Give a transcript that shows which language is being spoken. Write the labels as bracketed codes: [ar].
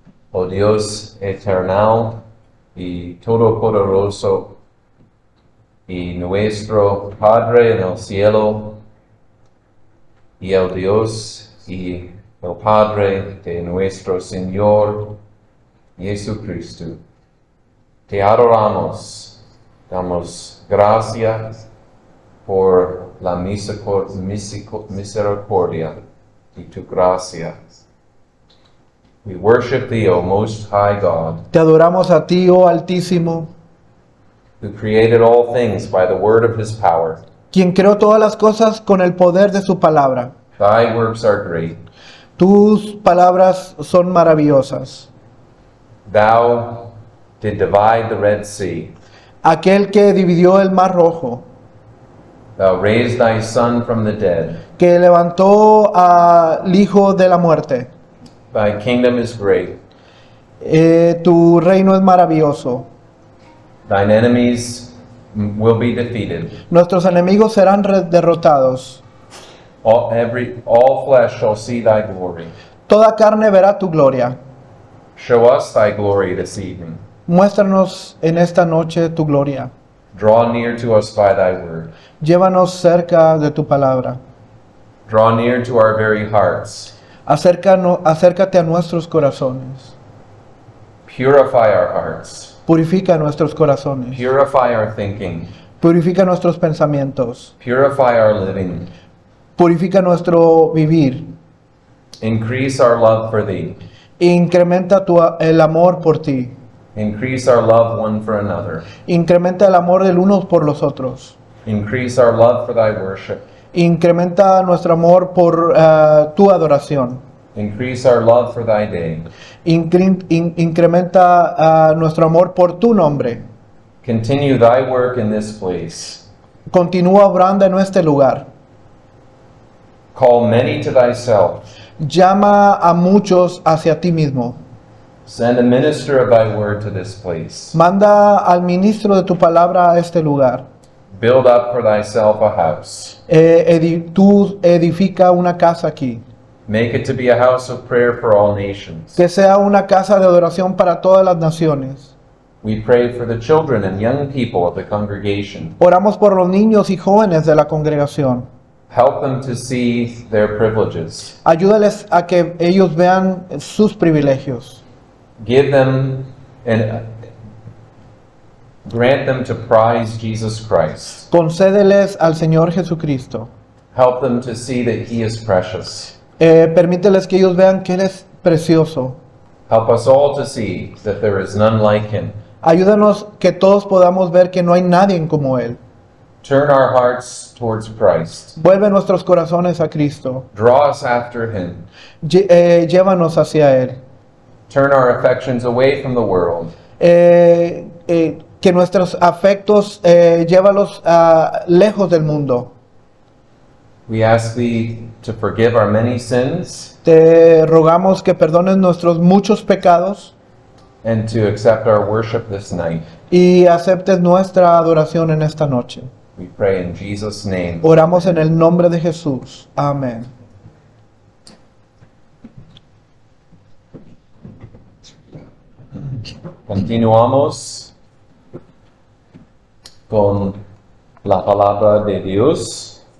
[es] Oh Dios eternal y todopoderoso y nuestro Padre en el cielo, y el Dios y el Padre de nuestro Señor Jesucristo, te adoramos, damos gracias por la misericordia y tu gracia. [en] We worship thee, O Most High God, [es] Te adoramos a ti, oh Altísimo, [en] who created all things by the word of his power. [es] quien creó todas las cosas con el poder de su palabra. [en] Thy works are great. [es] Tus palabras son maravillosas. [en] Thou did divide the Red Sea. [es] Aquel que dividió el mar rojo, [en] Thou raised thy Son from the dead. [es] que levantó al hijo de la muerte. [en] Thy kingdom is great. [es] Tu reino es maravilloso. [en] Thine enemies will be defeated. [es] Nuestros enemigos serán derrotados. [en] All flesh shall see thy glory. [es] Toda carne verá tu gloria. [en] Show us thy glory this evening. [es] Muéstranos en esta noche tu gloria. [en] Draw near to us by thy word. [es] Llévanos cerca de tu palabra. [en] Draw near to our very hearts. [es] Acércate a nuestros corazones. [en] Purify our hearts. [es] Purifica nuestros corazones. [en] Purify our thinking. [es] Purifica nuestros pensamientos. [en] Purify our living. [es] Purifica nuestro vivir. [en] Increase our love for thee. [es] Incrementa el amor por ti. [en] Increase our love one for another. [es] Incrementa el amor del unos por los otros. [en] Increase our love for thy worship. [es] Incrementa nuestro amor por tu adoración. [en] Increase our love for thy day. [es] Incrementa nuestro amor por tu nombre. [en] Continue thy work in this place. [es] Continúa obrando en este lugar. [en] Call many to thyself. [es] Llama a muchos hacia ti mismo. [en] Send a minister of thy word to this place. [es] Manda al ministro de tu palabra a este lugar. [en] Build up for thyself a house. [es] Tú edifica una casa aquí. [en] Make it to be a house of prayer for all nations. [es] Que sea una casa de adoración para todas las naciones. [en] We pray for the children and young people of the congregation. [es] Oramos por los niños y jóvenes de la congregación. [en] Help them to see their privileges. [es] Ayúdales a que ellos vean sus privilegios. [en] Give them and grant them to prize Jesus Christ. [es] Concédeles al Señor Jesucristo. [en] Help them to see that He is precious. [es] Permíteles que ellos vean que Él es precioso. [en] Help us all to see that there is none like Him. [es] Ayúdanos que todos podamos ver que no hay nadie como Él. [en] Turn our hearts towards Christ. [es] Vuelve nuestros corazones a Cristo. [en] Draw us after Him. [es] Llévanos hacia Él. [en] Turn our affections away from the world. [es] Que nuestros afectos llévalos lejos del mundo. [en] We ask Thee to forgive our many sins [es] Te rogamos que perdones nuestros muchos pecados [en] and to accept our worship this night. [es] y aceptes nuestra adoración en esta noche. [en] We pray in Jesus' name. [es] Oramos en el nombre de Jesús. Amén. Continuamos con la palabra de Dios.